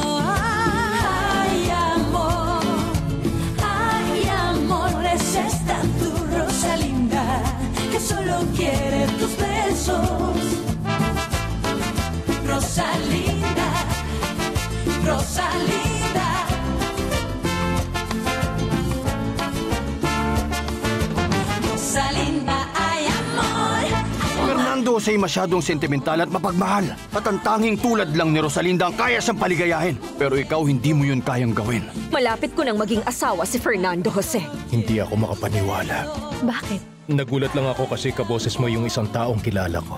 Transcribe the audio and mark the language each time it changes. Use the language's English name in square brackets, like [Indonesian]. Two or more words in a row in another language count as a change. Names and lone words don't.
[Spanish] Ay, amor, es esta tu Rosalinda, que solo quiere tus besos. Rosalinda, Rosalinda. Rosalinda, ay amor. [Filipino] Fernando Jose masyadong sentimental at mapagmahal. At ang tanging tulad lang ni Rosalinda ang kaya siyang paligayahin. Pero ikaw hindi mo yun kayang gawin. Malapit ko nang maging asawa si Fernando Jose. Hindi ako makapaniwala. Bakit? Nagulat lang ako kasi kaboses mo yung isang taong kilala ko.